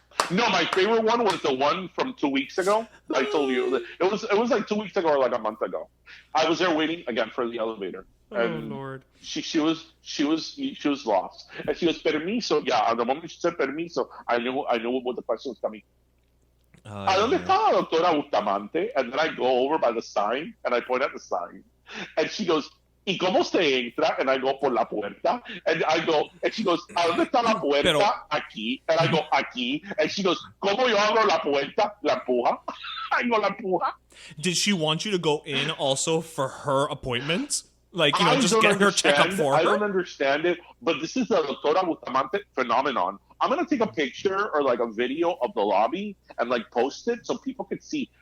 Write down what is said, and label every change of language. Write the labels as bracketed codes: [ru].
[en] No, my favorite one was the one from 2 weeks ago. I told you it was like 2 weeks ago or like a month ago. I was there waiting again for the elevator. And Lord. She was lost. And she goes, permiso. Yeah, at the moment she said permiso, I knew what the question was coming. [es] ¿A dónde está la doctora Bustamante? [en] And then I go over by the sign and I point at the sign. And she goes, [es] ¿Y cómo se entra? [en] And I go, [es] por la puerta. [en] And she goes, [es] ¿a dónde está la puerta? Aquí. [en] And I go, [es] aquí. [en] And she goes, [es] ¿cómo yo abro la puerta? La empuja. [en] I go, [es] la empuja. [en] Did she want you to go in also for her appointment? Like, just get her checkup for her? I don't understand it, but this is a Doctora Bustamante phenomenon. I'm going to take a picture or like a video of the lobby and like post it so people can see.